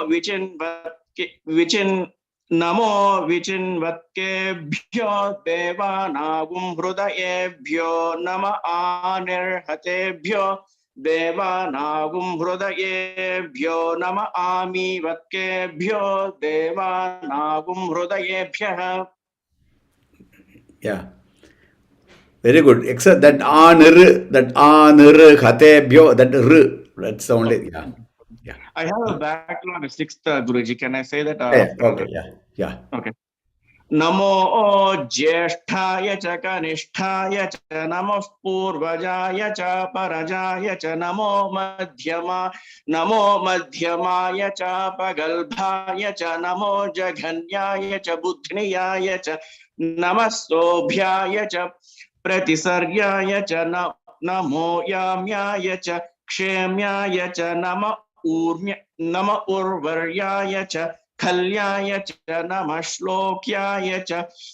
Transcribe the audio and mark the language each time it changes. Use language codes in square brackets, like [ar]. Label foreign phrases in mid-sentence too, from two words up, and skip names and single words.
[sa] विचिन्वत्केभ्यो देवानां हृदयेभ्यो नम अनिर्हतेभ्यो देवानां हृदयेभ्यो नम अमीवत्केभ्यो देवानां हृदयेभ्यः. [en] Yeah. Very good. Except that hatebhyo, that that's only, yeah. I have a backlog of sixth, Guruji. Can I say that? Okay, yeah. [sa] Okay. नमो ज्येष्ठाय च कनिष्ठाय च नमो पूर्वजाय च परजाय च नमो मध्यमाय च पगल्भाय च नमो जघन्याय च बुध्नियाय च नमस्सोभ्याय च प्रतिसर्ग्याय च नमो याम्याय च क्षेम्याय च नम उर्वर्याय च कल्याय च नमश्श्लोक्याय च